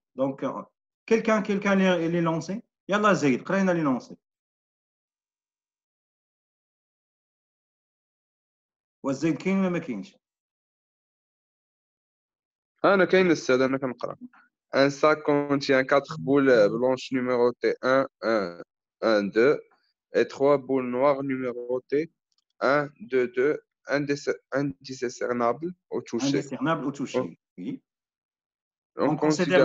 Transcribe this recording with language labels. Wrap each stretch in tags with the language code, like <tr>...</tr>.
<fr>Donc, quelqu'un l'énoncé? Yallah Zayd, قرينا l'énoncé.</fr> <ar>والزيد كاين ولا ما كاينش؟ أنا كاين السادة أنا كنقرا.</ar> <fr>Un sac contient 4 boules blanches numérotées 1, 1, 1, 2 et 3 boules noires numérotées 1, 2, 2, indiscernables au toucher. Indiscernable au toucher. Oui. On On considère considère</fr>